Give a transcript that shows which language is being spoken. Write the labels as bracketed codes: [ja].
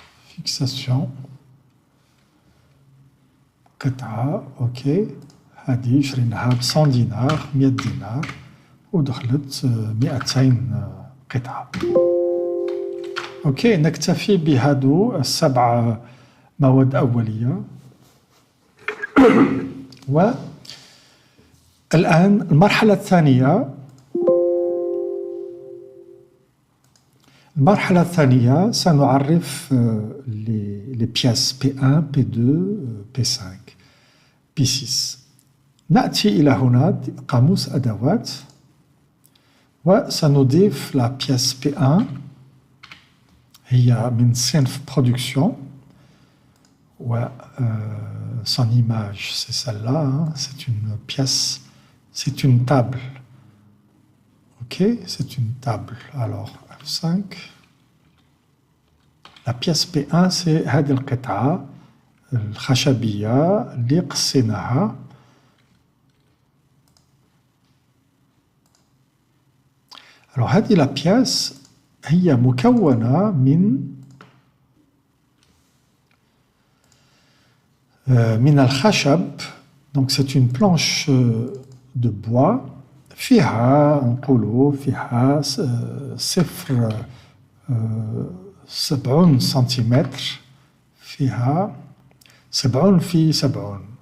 [ar] Fixation قطعة. أوكي، هذه شريناها ب 100 دينار، 100 دينار، ودخلت 200 قطعة. اوكي، نكتفي بهادو 7 مواد أولية. والآن المرحلة الثانية. المرحلة الثانية سنعرف les pièces P1, P2, P5, P6. نأتي إلى هنا قاموس أدوات، وسنضيف la pièce P1 هي من صنف production، و [fr] son image c'est celle-là, hein. C'est une pièce, c'est une table. Ok, c'est une table. Alors F5. La pièce P1 c'est [ar] هذه القطعة الخشبية اللي قصيناها. Alors هذه la pièce هي مكونة من الخشب. [fr] Donc c'est une planche de bois [ar] فيها نقولوا فيها 70 سنتيمتر، فيها 70 في 70